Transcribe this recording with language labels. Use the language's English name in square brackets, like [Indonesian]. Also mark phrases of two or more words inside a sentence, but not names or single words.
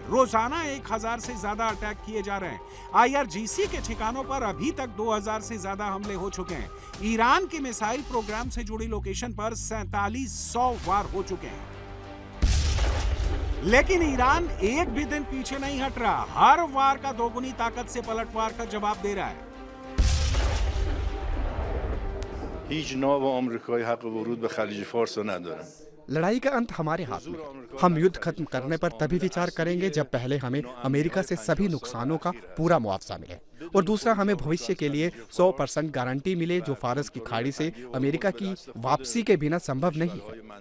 [Hindi] रोजाना 1000 से ज्यादा अटैक किए जा रहे हैं। IRGC के ठिकानों पर अभी तक 2000 से ज्यादा हमले हो चुके हैं। ईरान के मिसाइल प्रोग्राम से जुड़ी लोकेशन पर 4700 वार हो चुके हैं। लेकिन ईरान एक भी दिन पीछे नहीं हट रहा। हर वार का दोगुनी ताकत से पलटवार का जवाब दे रहा है। [Persian] هیچ ناو آمریکایی حق ورود به خلیج فارس رو ندارن. [Hindi] लड़ाई का अंत हमारे हाथ में है। हम युद्ध खत्म करने पर तभी विचार करेंगे जब पहले हमें अमेरिका से सभी नुकसानों का पूरा मुआवजा मिले और दूसरा हमें भविष्य के लिए 100% गारंटी मिले, जो फारस की खाड़ी से अमेरिका की वापसी के बिना संभव नहीं है।